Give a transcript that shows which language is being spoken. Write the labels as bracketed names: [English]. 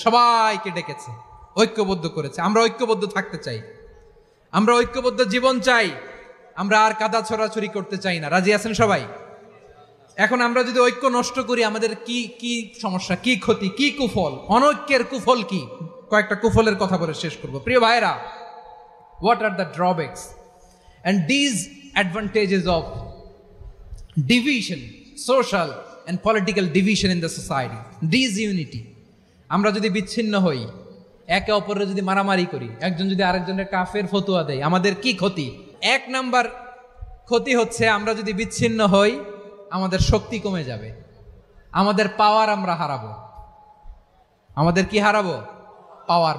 [Bangla] সবাইকে ডেকেছে, ঐক্যবদ্ধ করেছে। আমরা ঐক্যবদ্ধ থাকতে চাই, আমরা ঐক্যবদ্ধ জীবন চাই, আমরা আর কাদা ছড়াছড়ি করতে চাই না। রাজি আছেন সবাই? এখন আমরা যদি ঐক্য নষ্ট করি, আমাদের কি কি সমস্যা, কি ক্ষতি, কি কুফল? অনৈক্যের কুফল কি? কয়েকটা কুফলের কথা বলে শেষ করব। প্রিয় ভাইরা, [English] What are the drawbacks and these advantages of division, social and political division in the society, disunity? [Bangla] আমরা যদি বিচ্ছিন্ন হই, একে অপরের যদি মারামারি করি, একজন যদি আরেকজনের কাফের ফতোয়া দেয়, আমাদের কি ক্ষতি? এক নাম্বার ক্ষতি হচ্ছে, আমরা যদি বিচ্ছিন্ন হই আমাদের শক্তি কমে যাবে, আমাদের পাওয়ার আমরা হারাবো। আমাদের কি হারাবো? পাওয়ার।